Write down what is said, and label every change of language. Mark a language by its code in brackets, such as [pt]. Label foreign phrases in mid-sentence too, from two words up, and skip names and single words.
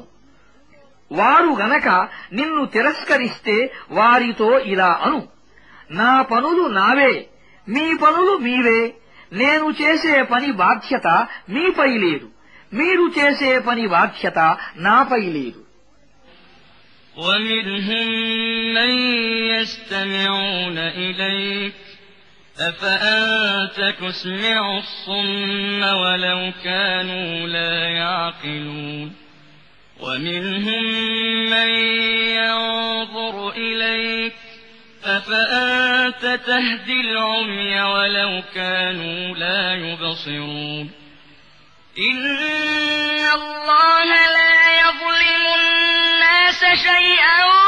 [te] వారు గనక నిన్ను తిరస్కరిస్తే వారితో ఇలా అను, నా పనులు నావే, మీ పనులు మీవే. నేను చేసే పని బాధ్యత మీపై లేదు, మీరు చేసే పని బాధ్యత నాపై లేదు. [ar] ومنهم من يستمعون إليك أفأنت تسمع الصم ولو كانوا لا يعقلون ومنهم من ينظر إليك أفأنت تهدي العمي ولو كانوا لا يبصرون إن الله لا يظلم الناس شيئا